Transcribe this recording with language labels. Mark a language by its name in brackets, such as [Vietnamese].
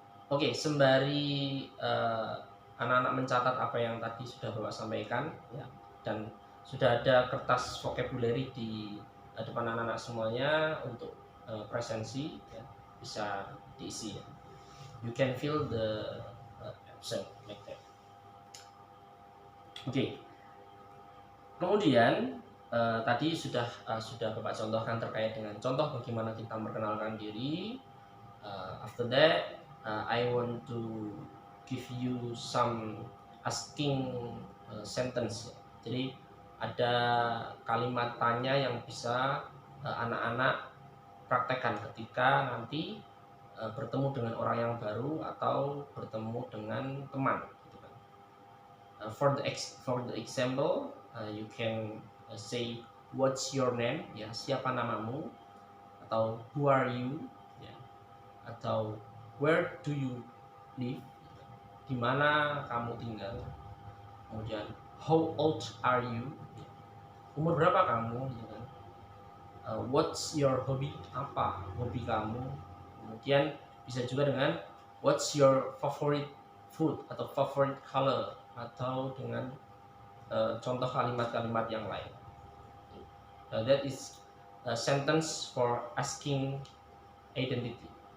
[Indonesian] Oke, sembari anak-anak mencatat apa yang tadi sudah Bapak sampaikan ya, dan sudah ada kertas [English] vocabulary [Indonesian] di depan anak-anak semuanya untuk presensi ya, bisa diisi ya. [English] You can fill the absent like that. Oke. [Indonesian] Kemudian tadi sudah Bapak contohkan terkait dengan contoh bagaimana kita memperkenalkan diri. [English] After that, I want to give you some asking sentence. [Indonesian] Jadi ada kalimat tanya yang bisa anak-anak praktekkan ketika nanti bertemu dengan orang yang baru atau bertemu dengan teman. Gitu kan. [English] For the example, you can say what's your name, [Indonesian] ya siapa namamu, atau [English] who are you, [Indonesian] ya, atau [English] where do you live, [Indonesian] di mana kamu tinggal, kemudian [English] how old are you, [Indonesian] umur berapa kamu, gitu kan. [English] What's your hobby, [Indonesian] apa hobi kamu, kemudian bisa juga dengan [English] what's your favorite food [Indonesian] atau [English] favorite color, [Indonesian] atau dengan contoh kalimat-kalimat yang lain. [English] That is a sentence for asking identity.